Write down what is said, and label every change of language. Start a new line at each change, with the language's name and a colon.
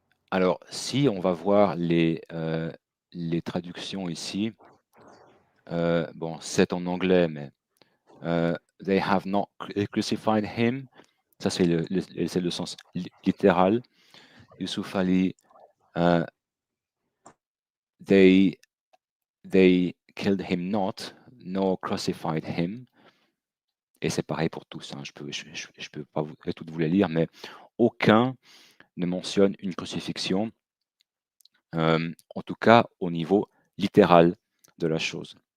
French: Alors, si on va voir les traductions ici, bon, c'est en anglais, mais
English: they have not crucified him.
French: Ça, c'est le sens littéral.
English: Yusuf Ali, they killed him not, nor crucified him.
French: Et c'est pareil pour tous. Hein. Je peux pas toutes vous les lire, mais aucun ne mentionne une crucifixion, en tout cas au niveau littéral de la chose.